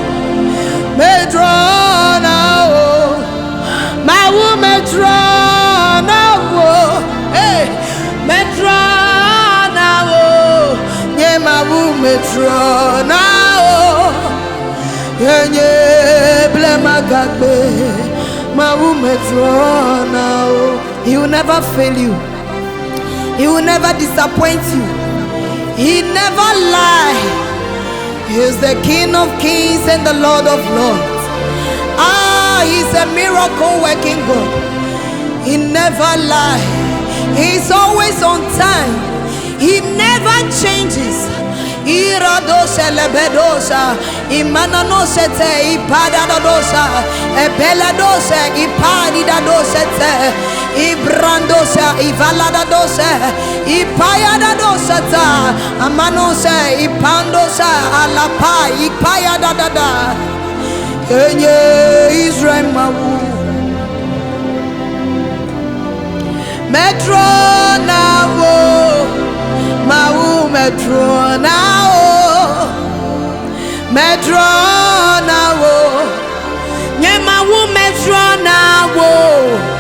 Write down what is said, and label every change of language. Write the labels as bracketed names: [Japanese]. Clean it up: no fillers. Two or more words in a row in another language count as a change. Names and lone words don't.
[Ewe] medrona wo Mawu medrona wo medrona wo ye Mawu medrona wo yenye ble magagbe Mawu medrona wo. [English] He will never fail you. He will never disappoint you. He never lie. He is the King of Kings and the Lord of Lords. He's a miracle working God. He never lie. He's always on time. He never changes. Iradosha lebedosa imananose te ipadadosha ebeladosha ipadidadosha te ibrandosa ivaladadosha ipayadadosha ta amanose ipandosa alapa ipayadadada [Ewe] yenye Israel medrona wo Mawu medrona wo medrona wo nye Mawu medrona wo